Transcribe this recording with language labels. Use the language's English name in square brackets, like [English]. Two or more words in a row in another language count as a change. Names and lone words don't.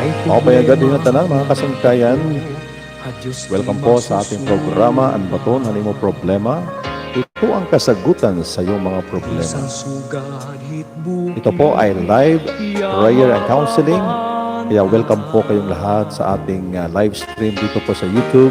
[Waray] Maupay agad din na tanan, mga kasangkayan. [Filipino] Welcome po sa ating programa, Ang Baton, Hanimo Problema. Ito ang kasagutan sa iyong mga problema. Ito po ay [English] live prayer and counseling. [Filipino] Kaya welcome po kayong lahat sa ating [English] live stream [Filipino] dito po sa YouTube.